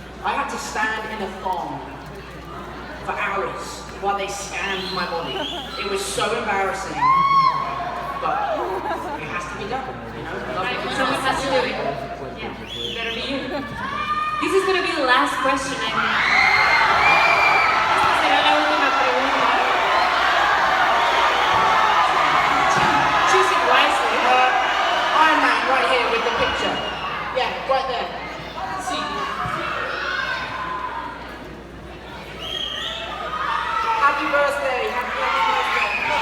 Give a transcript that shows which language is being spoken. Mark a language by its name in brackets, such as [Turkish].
[English] I had to stand in a thong for hours while they scanned my body. It was so embarrassing, but it has to be done, Someone has to do it. Yeah, it better be you. This is going to be the last question, I think. [Spanish] Esta será la última pregunta. [English] Choose it wisely. Iron Man right here with the picture. Yeah, right there. See. Happy birthday, happy birthday.